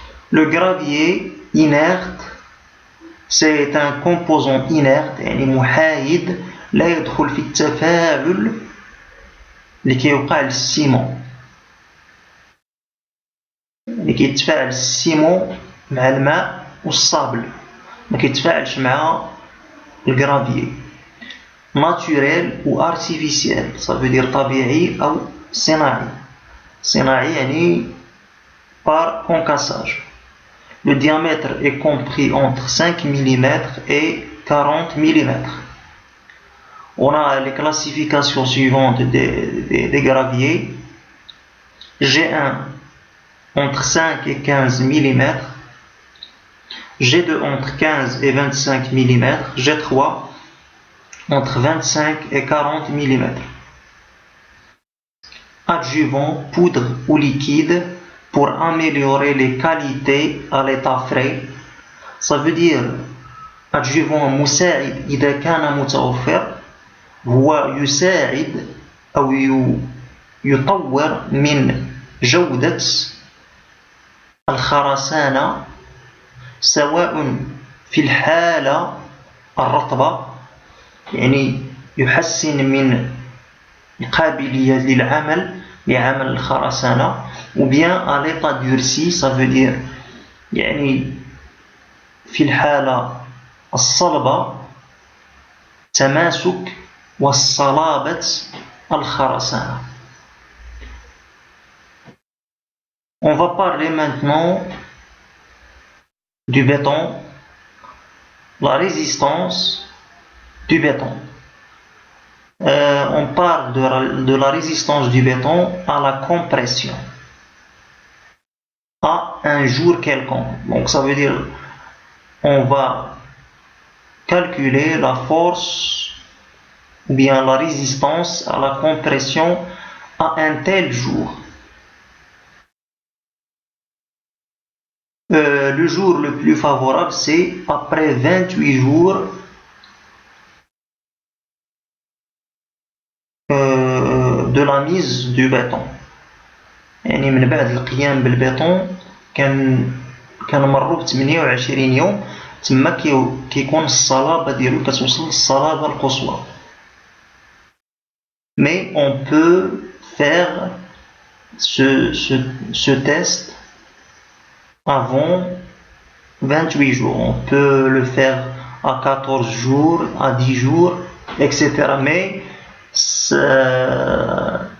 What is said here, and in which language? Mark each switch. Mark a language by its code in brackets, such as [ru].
[fr] Le gravier inerte, c'est un composant inerte [ar] يعني محايد لا يدخل في التفاعل اللي كيوقع للسيمون اللي كيتفاعل السيمون مع الماء والصابل ما كيتفاعلش مع الجرافيي. [fr] naturel ou artificiel, ça veut dire [ar] طبيعي أو صناعي. صناعي يعني [fr] par concassage. Le diamètre est compris entre 5 mm et 40 mm. On a les classifications suivantes des graviers. G1 entre 5 et 15 mm, G2 entre 15 et 25 mm, G3 entre 25 et 40 mm. Adjuvant, poudre ou liquide pour améliorer les qualités à l'état frais. Ça veut dire adjuvant [ar] مساعد إذا كان متوفر هو يساعد أو يطور من جودة الخرسانة سواء في الحالة الرطبة يعني يحسن من القابلية لعمل الخرسانة [fr] ou bien à l'état durci, ça veut dire [ar] يعني في الحالة الصلبة تماسك والصلابة الخرسانة. [fr] On va parler maintenant du béton, la résistance du béton. On parle de la résistance du béton à la compression à un jour quelconque. Donc ça veut dire on va calculer la force ou bien la résistance à la compression à un tel jour. Le jour le plus favorable, c'est après 28 jours de la mise du béton. [ar] يعني من بعد القيام بالبيتون كنمروا ب 28 يوم تما كيكون الصلابة ديالو كتوصل للصلابة القصوى. [fr] Mais on peut faire ce test avant 28 jours. On peut le faire à 14 jours, à 10 jours, etc. Mais ça